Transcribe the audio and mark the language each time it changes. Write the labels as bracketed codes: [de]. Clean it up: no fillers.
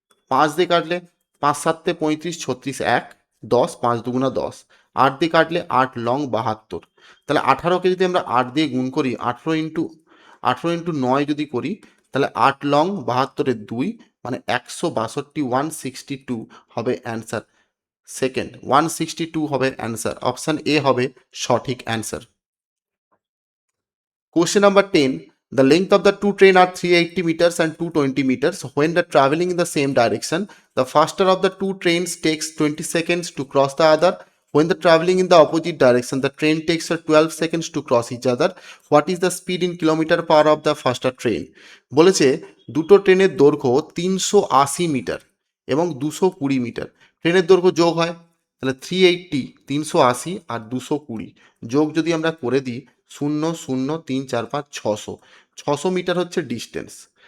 [bn] 5 দিয়ে কাটলে 5 7 35, 36 1, 10, 5×2 = 10, 8 দিয়ে কাটলে 8 লং 72, তাহলে 18কে যদি আমরা 8 দিয়ে গুণ করি, 18 ইন্টু 9 যদি করি, তাহলে 8 লং 72 2, মানে 162, 162 হবে অ্যান্সার। সেকেন্ড 162 হবে অ্যান্সার, অপশান এ হবে সঠিক answer. [en] Question number 10. The length of the two train are 380 meters and 220 meters. When they're traveling in the same direction, the faster of the two trains takes 20 seconds to cross the other. When they're traveling in the opposite direction, the train takes 12 seconds to cross each other. What is the speed in kilometer per hour of the faster train? [bn] বলেছে দুটো ট্রেনের দৈর্ঘ্য 380 metre এবং 220 metre, ট্রেনের দৈর্ঘ্য যোগ হয়, তাহলে 380, 380 আর 220 যোগ যদি আমরা করে দিই, 0 0 3 4 5 600, 600 মিটার হচ্ছে ডিস্টেন্স।